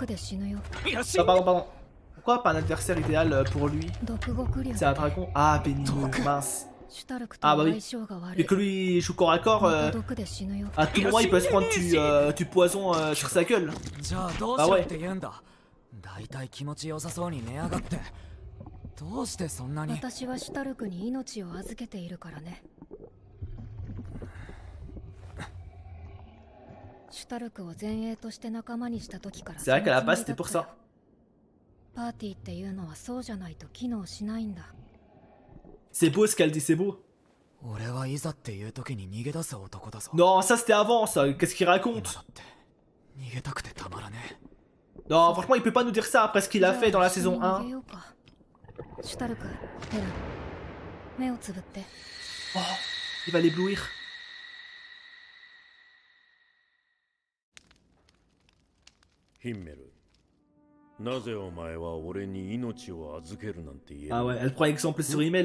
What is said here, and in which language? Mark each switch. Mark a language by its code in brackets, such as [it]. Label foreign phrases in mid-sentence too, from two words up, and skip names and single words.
[fr] Ah, pardon. Pourquoi pas un adversaire idéal pour lui? C'est un dragon. Ah, pénible, mince. Ah bah oui. Et que lui il joue corps à corps, à tout moment il peut se prendre du poison sur sa gueule. Bah ouais. [ja] どうしてそんなに。私はシュタルクに命を預けているからね。シュタルクを前衛として仲間にした時から。 [fr] C'est vrai qu'à la base c'était pour ça. [ja] パーティーっていうのはそうじゃないと機能しないんだ。 [fr] C'est beau ce qu'elle dit, c'est beau. [ja] 俺はいざっていう時に逃げ出す男だぞ。 [fr] Non, ça c'était avant ça, qu'est-ce qu'il raconte? [ja] 逃げたくてたまらねえ。 [fr] Non, franchement il peut pas nous dire ça après ce qu'il a fait dans la saison 1. [ja] シュタルク、ヘラン、目をつぶって。 [fr] Oh, il va l'éblouir. Himmel. Ah ouais, elle prend exemple sur Himmel.